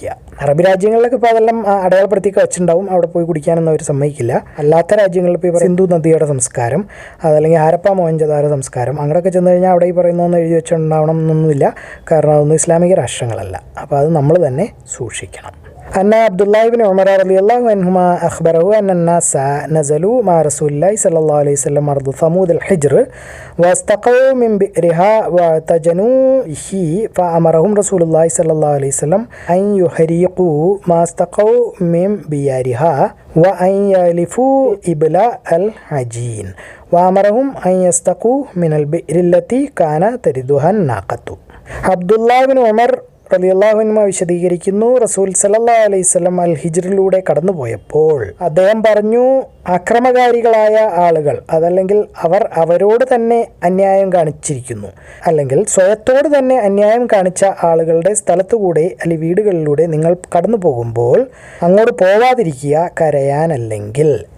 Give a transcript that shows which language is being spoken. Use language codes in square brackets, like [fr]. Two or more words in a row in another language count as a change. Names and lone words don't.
[ml] അറബി രാജ്യങ്ങളിലൊക്കെ ഇപ്പോൾ അതെല്ലാം അടയാളപ്പെടുത്തിയൊക്കെ വെച്ചിട്ടുണ്ടാവും, അവിടെ പോയി കുടിക്കാനൊന്നും അവർ സമ്മതിക്കില്ല. അല്ലാത്ത രാജ്യങ്ങളിൽ ഇപ്പോൾ സിന്ധു നദിയുടെ സംസ്കാരം അതല്ലെങ്കിൽ ഹാരപ്പ മോഹൻജദാര സംസ്കാരം അങ്ങനെയൊക്കെ ചെന്ന് കഴിഞ്ഞാൽ അവിടെ ഈ പറയുന്നതൊന്നും എഴുതി വെച്ചിട്ടുണ്ടാവണം എന്നൊന്നുമില്ല, കാരണം അതൊന്നും ഇസ്ലാമിക രാഷ്ട്രങ്ങളല്ല. അപ്പോൾ അത് നമ്മൾ തന്നെ സൂക്ഷിക്കണം. [ar] أن عبد الله بن عمر رضي الله عنهما أخبره أن الناس نزلوا مع رسول الله صلى الله عليه وسلم أرض ثمود الحجر واستقوا من بئرها واعتجنوا به فأمرهم رسول الله صلى الله عليه وسلم أن يحرقوا ما استقوا من بئرها وأن يلفوا إبلاء العجين وأمرهم أن يستقوا من البئر التي كان تردها الناقة. [ml] عبد الله بن عمر [ar] رضي الله عنه [ml] വിശദീകരിക്കുന്നു, [ar] رسول صلى الله عليه وسلم [ml] അൽ ഹിജ്റിലൂടെ കടന്നുപോയപ്പോൾ അദ്ദേഹം പറഞ്ഞു, അക്രമകാരികളായ ആളുകൾ അതല്ലെങ്കിൽ അവരോട് തന്നെ അന്യായം കാണിച്ചിരിക്കുന്നു, അല്ലെങ്കിൽ സ്വയത്തോട് തന്നെ അന്യായം കാണിച്ച ആളുകളുടെ സ്ഥലത്തുകൂടെ അല്ലെങ്കിൽ വീടുകളിലൂടെ നിങ്ങൾ കടന്നു പോകുമ്പോൾ അങ്ങോട്ട് പോവാതിരിക്കുക, കരയാനല്ലെങ്കിൽ.